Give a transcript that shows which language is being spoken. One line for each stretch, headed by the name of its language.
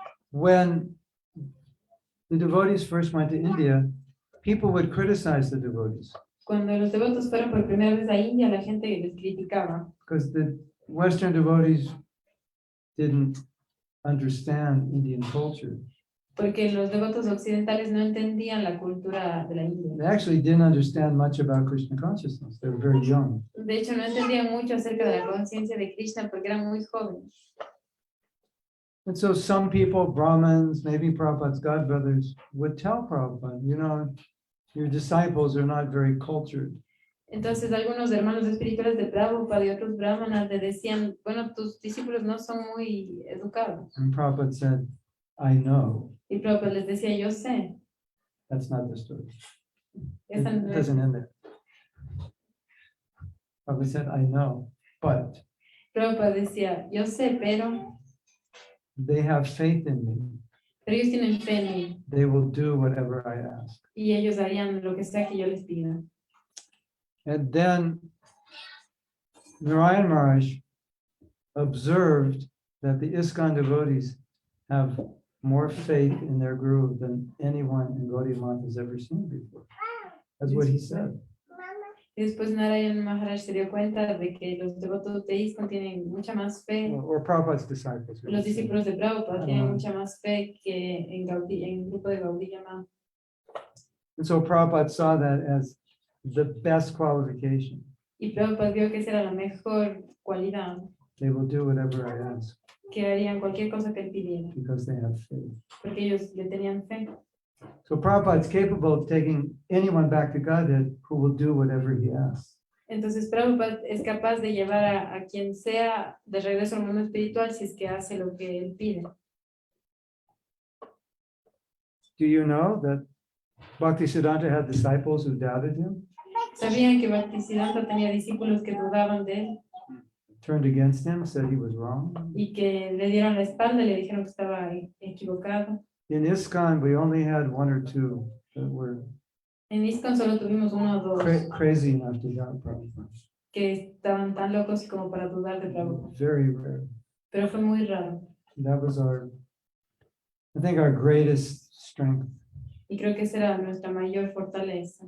English: When the devotees first went to India, people would criticize the devotees
Spanish: Cuando los devotos fueron por primera vez a India, la gente les criticaba.
English: because the Western devotees didn't understand Indian culture.
Spanish: Porque los devotos occidentales no entendían la cultura de la India.
English: They actually didn't understand much about Krishna consciousness. They were very young.
Spanish: De hecho, no entendían mucho acerca de la conciencia de Krishna porque eran muy jóvenes.
English: And so some people, Brahmins, maybe Prabhupada's godbrothers, would tell Prabhupada, you know, your disciples are not very cultured.
Spanish: Entonces, algunos hermanos espirituales de Prabhupada y otros brahmanas le decían, bueno, tus discípulos no son muy educados.
English: And Prabhupada said, I know.
Spanish: Y Prabhupada les decía, yo sé.
English: That's not the story. It
Spanish: Esa no es-
English: doesn't end there. Prabhupada said, I know, but
Spanish: Prabhupada decía, yo sé, pero
English: they have faith in me.
Spanish: ellos tienen fe en mí
English: They will do whatever I ask.
Spanish: y ellos harían lo que sea que yo les pida.
English: And then Narayan Maharaj observed that the ISKCON devotees have more faith in their guru than anyone in Gaudiya Math has ever seen before. That's what he said.
Spanish: Y después Narayan Maharaj se dio cuenta de que los devotos de ISKCON tienen mucha más fe.
English: Or Prabhupada's disciples.
Spanish: Los discípulos de Prabhupada tienen mucha más fe que en el grupo de Gaudiya Math.
English: And so Prabhupada saw that as the best qualification.
Spanish: Y Prabhupada vio que esa era la mejor cualidad,
English: They will do whatever I ask
Spanish: que harían cualquier cosa que él pidiera,
English: because they have faith.
Spanish: porque ellos le tenían fe.
English: So Prabhupada is capable of taking anyone back to Godhead who will do whatever he asks.
Spanish: Entonces Prabhupada es capaz de llevar a quien sea de regreso al mundo espiritual si es que hace lo que él pide.
English: Do you know that Bhaktisiddhanta had disciples who doubted him,
Spanish: ¿Sabían que Bhaktisiddhanta tenía discípulos que dudaban de él
English: turned against him, said he was wrong?
Spanish: y que le dieron la espalda y le dijeron que estaba equivocado?
English: In ISKCON, we only had one or two that were
Spanish: En ISKCON solo tuvimos uno o dos
English: crazy enough to doubt Prabhupada.
Spanish: que estaban tan locos como para dudar de Prabhupada,
English: Very rare.
Spanish: pero fue muy raro.
English: That was I think our greatest strength.
Spanish: Y creo que esa era nuestra mayor fortaleza.